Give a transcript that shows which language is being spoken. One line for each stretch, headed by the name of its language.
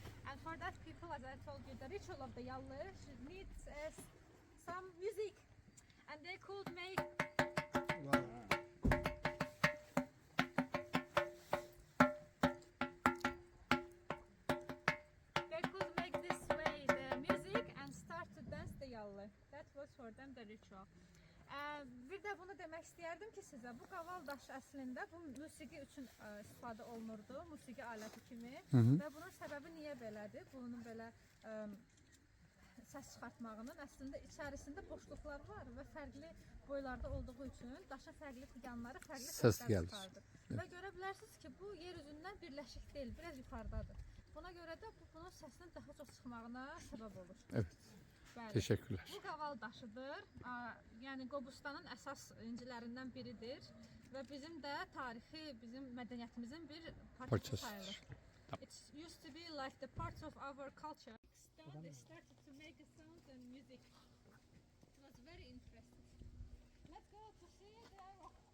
English: And for that, people, as I told you, the ritual of the yalle needs some music, and they could make. They could make this way the music and start to dance the yalle. That was for them the ritual.
Azerbaijani: Bir də bunu demək istəyərdim ki sizə, bu qaval daşı əslində bu musiqi üçün istifadə olunurdu, musiqi aləti kimi. Və bunun səbəbi niyə belədir? Bunun belə səs çıxartmağının əslində içərisində boşluqlar var və fərqli boylarda olduğu üçün daşın fərqli yanları fərqli səslər çıxardır. Və görə bilərsiniz ki, bu yer üzündən birləşik deyil, biraz yuxarıdadır. Buna görə də bu bunun səsinin daha çox çıxmağına səbəb olur.
Turkish: Evet.
Azerbaijani: Bəli.
Turkish: Teşekkürler.
Azerbaijani: Bu qaval daşıdır. Yəni Qobustanın əsas incilərindən biridir və bizim də tarixi, bizim mədəniyyətimizin bir parçası sayılır.
English: It used to be like the parts of our culture. They started to make a sound and music. It was very interesting. Let's go to see the rock.